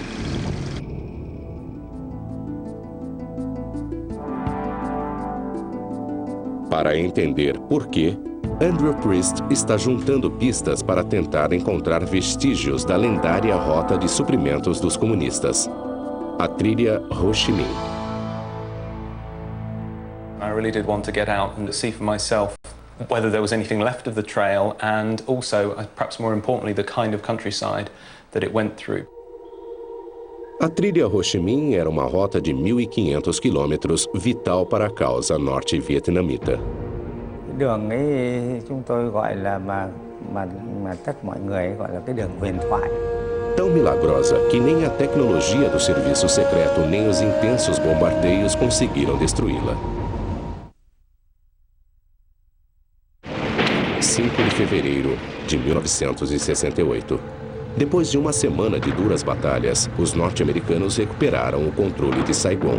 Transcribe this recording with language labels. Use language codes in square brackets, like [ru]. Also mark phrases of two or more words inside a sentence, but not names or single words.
[pt] Para entender por quê, Andrew Priest está juntando pistas para tentar encontrar vestígios da lendária rota de suprimentos dos comunistas, a trilha Ho Chi Minh. [en] I really did want to get out and see for myself whether there was anything left of the trail and also, perhaps more importantly, the kind of countryside that it went through. [pt] A trilha Ho Chi Minh era uma rota de 1.500 quilômetros vital para a causa norte-vietnamita. [vi] Đường ấy chúng tôi gọi là mà tất mọi người gọi là cái đường huyền thoại. [pt] Tão milagrosa que nem a tecnologia do serviço secreto nem os intensos bombardeios conseguiram destruí-la. 5 de fevereiro de 1968. Depois de uma semana de duras batalhas, os norte-americanos recuperaram o controle de Saigon.